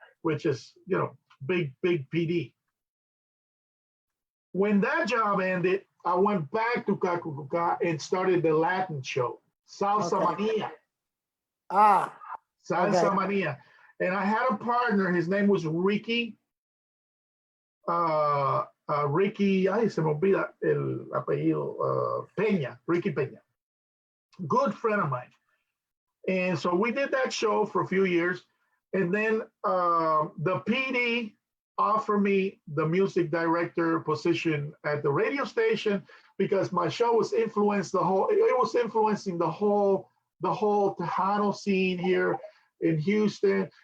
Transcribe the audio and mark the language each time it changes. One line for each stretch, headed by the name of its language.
English: Which is, big PD. When that job ended, I went back to Cacucuca and started the Latin show, Salsa Mania. Salsa Mania. And I had a partner, his name was Ricky.
Spanish: Ricky, se me olvida el apellido, Peña, Ricky Peña.
English: Good friend of mine. And so we did that show for a few years. And then the PD offered me the music director position at the radio station because my show was influencing the whole Tejano scene here in Houston.